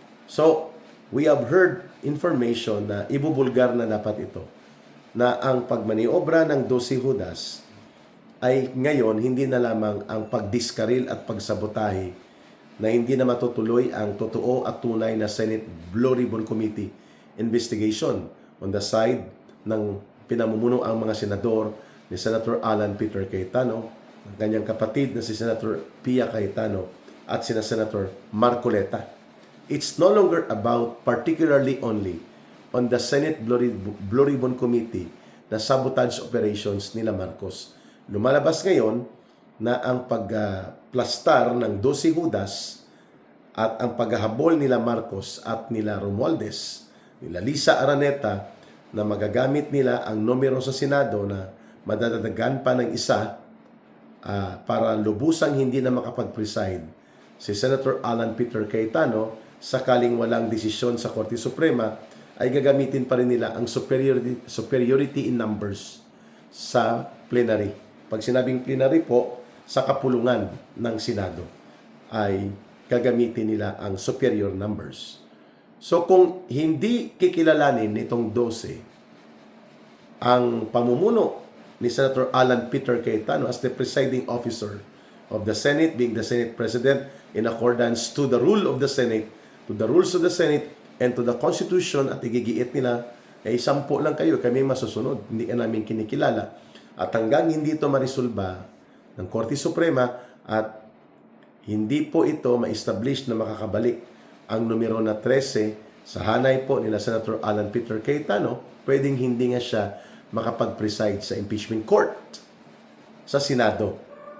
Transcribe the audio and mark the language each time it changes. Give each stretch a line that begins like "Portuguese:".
Filipino: So, we have heard information na ibubulgar na dapat ito, na ang pagmaniobra ng 12 Judas ay ngayon hindi na lamang ang pagdiskaril at pagsabotahe na hindi na matutuloy ang totoo at tunay na Senate Blue Ribbon Committee investigation
English: on the side
Filipino: ng pinamumuno ang mga senador ni Senator Alan Peter Cayetano, ang kanyang kapatid na si Senator Pia Cayetano at si Senator Marcoleta.
English: It's no longer about particularly only on the Senate Blue Ribbon Committee na sabotage operations nila Marcos.
Filipino: Lumalabas ngayon na ang pagplastar ng 12 Judas at ang paghahabol nila Marcos at nila Romualdez, nila Lisa Araneta, na magagamit nila ang numero sa Senado na madadagdagan pa ng isa para lubusang hindi na makapag-preside si Senator Alan Peter Cayetano sakaling walang desisyon sa Korte Suprema, ay gagamitin pa rin nila ang
English: superiority in numbers
Filipino: sa plenary. Pag sinabing plenary po, sa kapulungan ng Senado ay gagamitin nila ang
English: superior numbers.
Filipino: So kung hindi kikilalanin nitong 12 ang pamumuno ni
English: Senator Alan Peter Cayetano as the presiding officer of the Senate, being the Senate President in accordance to the rule of the Senate, to the rules of the Senate, and to the Constitution,
Filipino: at igigiit nila, ay 10 lang kayo, kami masusunod, hindi ka namin kinikilala. At hanggang hindi ito marisolba ng Korte Suprema at hindi po ito ma-establish na makakabalik ang numero na 13 sa hanay po nila Senator Alan Peter Cayetano, pwedeng hindi nga siya makapag-preside sa impeachment court sa Senado.